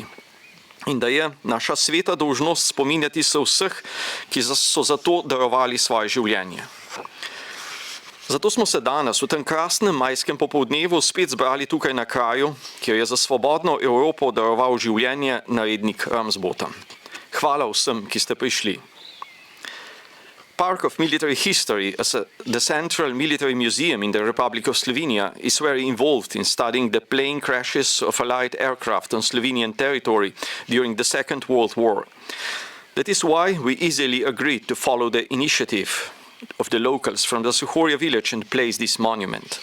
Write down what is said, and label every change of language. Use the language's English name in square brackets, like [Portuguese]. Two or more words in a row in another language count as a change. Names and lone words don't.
[Slovenian] In da je naša sveta dolžnost spominjati se vseh, ki so za to darovali svoje življenje. Zato smo se danes v tem krasnem majskem popoldnevu spet zbrali tukaj na kraju, kjer je za svobodno Evropo daroval življenje narednik Ramsbotham. Hvala vsem, ki ste prišli. [English] Park of Military History, the Central Military Museum in the Republic of Slovenia, is very involved in studying the plane crashes of Allied aircraft on Slovenian territory during the Second World War. That is why we easily agreed to follow the initiative of the locals from the Suhorja village and place this monument.